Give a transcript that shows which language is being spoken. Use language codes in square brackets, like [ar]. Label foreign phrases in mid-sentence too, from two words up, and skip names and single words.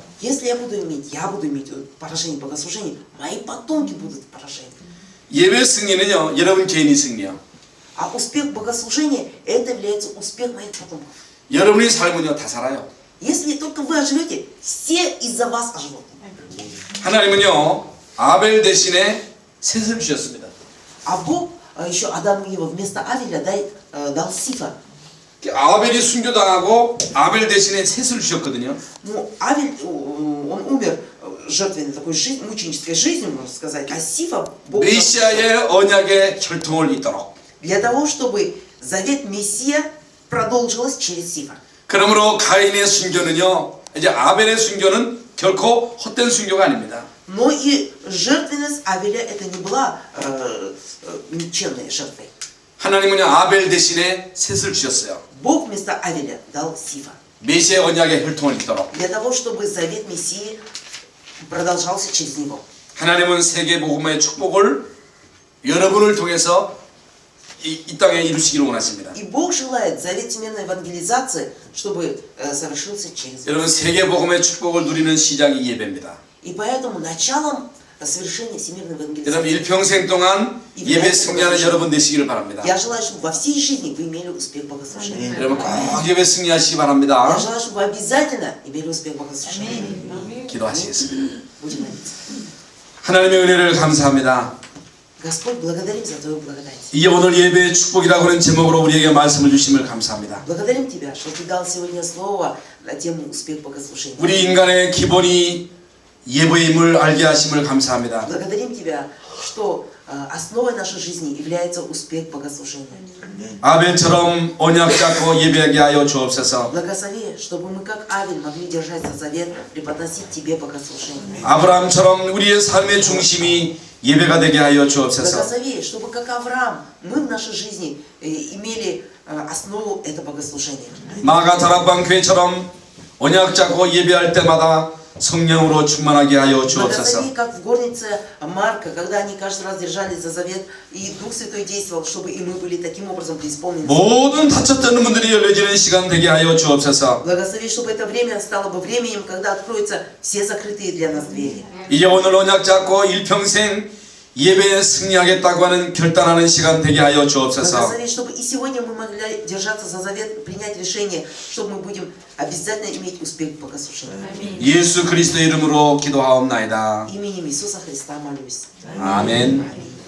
[ru] Если я буду иметь поражение богослужения, мои потомки будут поражения. [ko] 예배 승리는요 여러분 개인이 승리요. [ru] А успех богослужения – это является успех моих потомков. [ko] 여러분의 삶은요 다 살아요. [ru] Если только вы оживете, все из-за вас оживут. [ko] 하나님은요 아벨 대신에 셋을 주셨습니다. [ru] А Бог еще Адаму и Еву вместо Авеля дал Сифа. [ko] 아벨이 순교당하고 아벨 대신에 셋을 주셨거든요. [ru] Ну, Авель, он умер, жертвенной такой мученической жизнью, можно сказать, а Сифа Бог [ko] 메시아의 언약의 혈통을 잇도록. [ru] для того, чтобы завет Мессия продолжилась через Сифа. [ko] 그러므로 가인의 순교는요, 이제 아벨의 순교는 결코 헛된 순교가 아닙니다. [ru] Но и жертвенность Авеля это не была никчемной жертвой. [ko] 하나님은요 아벨 대신에 셋을 주셨어요. [ru] Бог вместо Авеля дал Сифа. [ko] 메시아의 언약의 혈통을 잇도록. [ru] Для того, чтобы завет Мессии продолжался через него. [ko] 하나님은 세계 복음의 축복을 여러분을 통해서 이 땅에 이루시기를 원하십니다. [ru] И Бог желает завет всемирной евангелизации, чтобы совершился через него. [ko] 여러분 세계 복음의 축복을 누리는 시작이 예배입니다. [ru] И поэтому началом совершения всемирной [ko] 여러분 [ru] евангелизации [ko] 일평생 동안 예배 승리하는 여러분 되시기를 바랍니다. [ru] я желаю, чтобы во всей жизни вы имели успех в богослужении. [ko] 여러분 꼭 예배 승리하시기 [ru] Я [ko] 바랍니다. [ru] желаю, чтобы вы обязательно имели успех в богослужении. [ko] 기도하시겠습니다. [ru] Будем молиться. [ko] 하나님의 은혜를 감사합니다. [ru] Господь, благодарим за Твою благодать. [ko] 이제 오늘 예배의 축복이라고 하는 제목으로 우리에게 말씀을 주심을 감사합니다. [ru] Благодарим Тебя, что Ты дал сегодня слово на тему успех в богослужении. [ko] 우리 인간의 기본이 예배임을 알게 하심을 감사합니다. [ru] Благодарим Тебя, что основой нашей жизни является успех в богослужении. [ko] 아벨처럼 언약 잡고 예배하게 하여 주옵소서. [ru] Благослови, чтобы мы, как Авель, могли держать за завет, преподносить Тебе богослужение. [ko] 아브라함처럼 우리의 삶의 중심이 예배가 되게 하여 주옵소서. [ru] Благослови, чтобы, как Авраам, мы в нашей жизни имели основу это богослужение. [ko] 마가 다락방 교회처럼 언약 잡고 예배할 때마다 성령으로 충만하게 하여 주옵소서. [ru] Благослови, как в горнице Марка, когда они каждый раз держались за завет, и Дух Святой действовал, чтобы и мы были таким образом преисполнены. [ko] 모든 닫혔던 문들이 열려지는 시간 되게 하여 주옵소서. [ru] Благослови, чтобы это время стало бы временем, когда откроются все закрытые для нас двери. [ko] 이제 오늘 언약 잡고 일평생 예배에 승리하겠다고 하는 결단하는 시간 되게 하여 주옵소서. [ru] Благослови, чтобы и сегодня мы могли держаться за завет, принять решение, чтобы мы будем обязательно иметь успех в богослужении. [ko] 예수 그리스도의 이름으로 기도하옵나이다. [ru] Именем Иисуса Христа молюсь. [ko] 아멘.